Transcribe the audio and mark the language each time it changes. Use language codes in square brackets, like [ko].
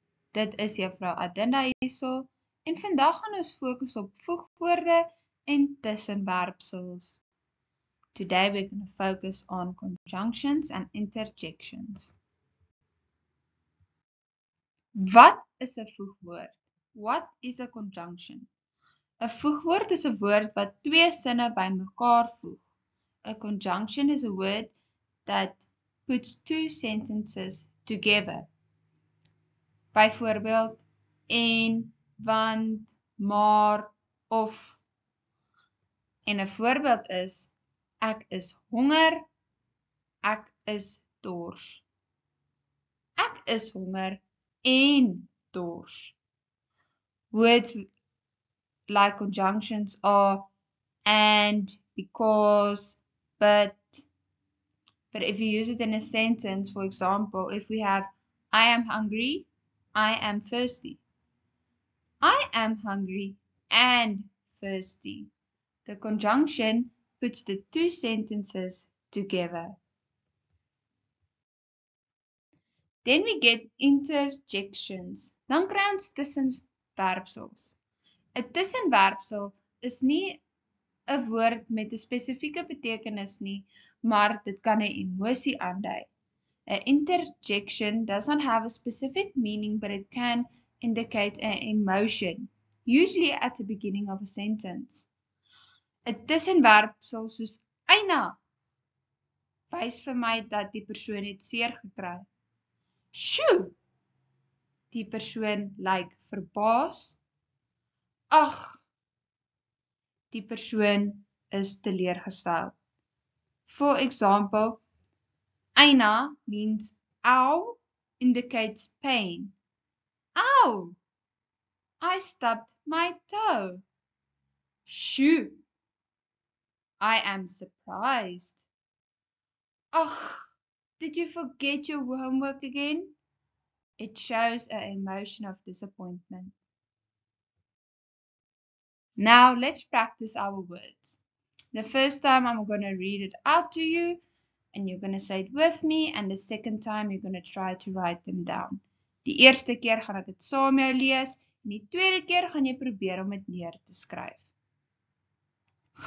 [af] Dit is juffrou Adinda hierso en vandag gaan ons fokus op voegwoorde en tussenwerpsels. [en] Today we're going to focus on conjunctions and interjections. [af] Wat is 'n voegwoord? [en] What is a conjunction? [af] 'n Voegwoord is 'n woord wat twee sinne bymekaar voeg. [en] A conjunction is a word that puts two sentences together. [af] Byvoorbeeld, en, want, maar, of. En 'n voorbeeld is, ek is honger, ek is dors. Ek is honger en dors. [en] Words like conjunctions are and, because, but if you use it in a sentence, for example, if we have I am hungry, I am thirsty. I am hungry and thirsty. The conjunction puts the two sentences together. Then we get interjections. [af] Dan kry ons tussenwerpsels. 'n Tussenwerpsel is nie 'n woord met 'n spesifieke betekenis nie, maar dit kan 'n emosie aandui. [en] An interjection does not have a specific meaning, but it can indicate an emotion, usually at the beginning of a sentence. [af] 'n Tussenwerpsel soos eina wys vir my dat die persoon het seer gekry. Sjoe! Die persoon lyk verbaas. Ag! Die persoon is teleurgestel. [en] For example, eina means ow indicates pain. Ow! I stubbed my toe. Shoo! I am surprised. Ach, did you forget your homework again? It shows an emotion of disappointment. Now let's practice our words. The first time I'm going to read it out to you and you're going to say it with me, and the second time you're going to try to write them down. [af] Die eerste keer gaan ek dit saam met jou lees en die tweede keer gaan jy probeer om dit neer te skryf.